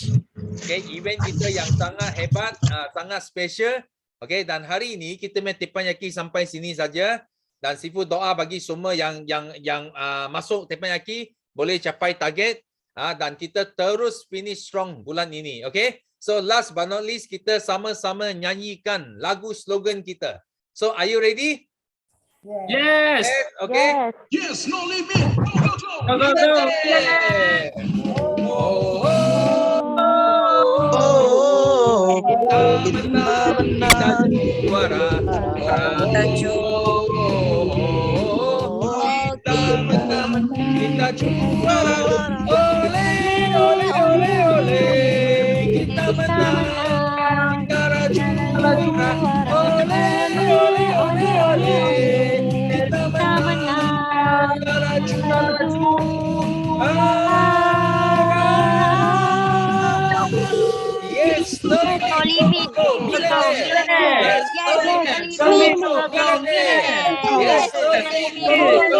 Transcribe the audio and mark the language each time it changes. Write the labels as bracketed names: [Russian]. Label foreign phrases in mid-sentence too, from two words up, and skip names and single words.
[Malay] Okay, event kita yang sangat hebat, sangat special. Okay, dan hari ini kita main teppanyaki sampai sini saja. Dan Sifu doa bagi semua yang masuk teppanyaki boleh capai target dan kita terus [English] finish strong [Malay] bulan ini. Okay, so [English] last but not least [Malay] kita sama-sama nyanyikan lagu slogan kita. [English] So are you ready? Yes. Okay. Yes, no limit. Go, go, go. [Malay] Kita menang, kita juara. Kita juara, ole ole ole ole, kita menang, kita juara, ole ole ole ole, kita menang, kita juara. [English] Yes, no limit, yes, no limit, yes, no limit.